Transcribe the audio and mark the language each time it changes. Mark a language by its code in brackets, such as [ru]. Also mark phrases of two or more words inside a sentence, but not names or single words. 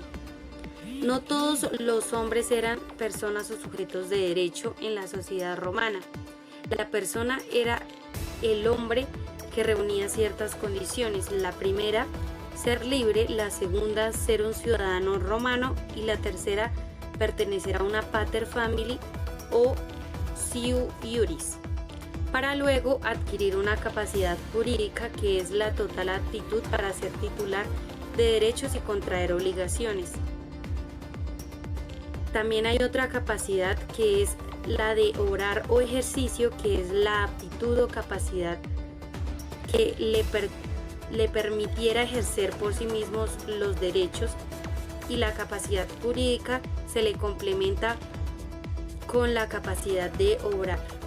[es] No todos los hombres eran personas o sujetos de derecho en la sociedad romana. La persona era el hombre que reunía ciertas condiciones. La primera, ser libre; la segunda, ser un ciudadano romano; y la tercera, pertenecer a una [la] pater family [es] o [la] ciu iuris, [es] para luego adquirir una capacidad jurídica que es la total aptitud para ser titular de derechos y contraer obligaciones. También hay otra capacidad que es la de obrar o ejercicio, que es la aptitud o capacidad que le permitiera ejercer por sí mismos los derechos, y la capacidad jurídica se le complementa con la capacidad de obrar.